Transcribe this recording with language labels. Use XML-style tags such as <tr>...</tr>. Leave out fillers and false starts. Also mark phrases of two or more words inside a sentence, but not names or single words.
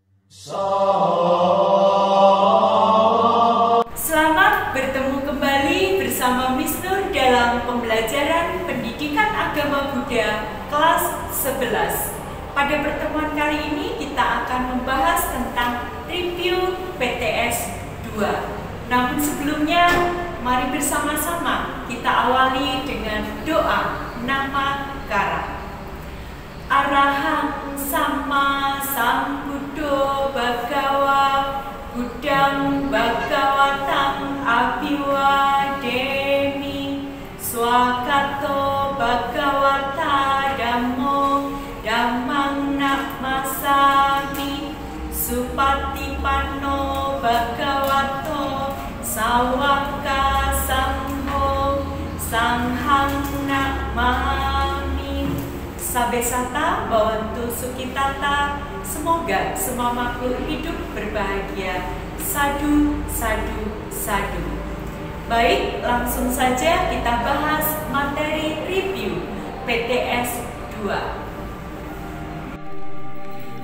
<id>Selamat bertemu kembali bersama Miss Nur dalam pembelajaran Pendidikan Agama Buddha kelas 11. Pada pertemuan kali ini kita akan membahas tentang review PTS 2. Namun sebelumnya, mari bersama-sama kita awali dengan doa Namaskara.</id> <pi>Arahang Sama Sambuddho Bhagawa Buddhang Bhagavatam Abhiwademi Swakato Bhagavata Dhammo Dhammang Namasami Supatipanno Bhagavato Sawaka Sangho Sanghang Namami. Sabesata Bhavantu Sukhitata.</pi> <id>Semoga semua makhluk hidup berbahagia.</id> <pi>Sadu, sadu, sadu.</pi> <id>Baik, langsung saja kita bahas materi review PTS 2.</id>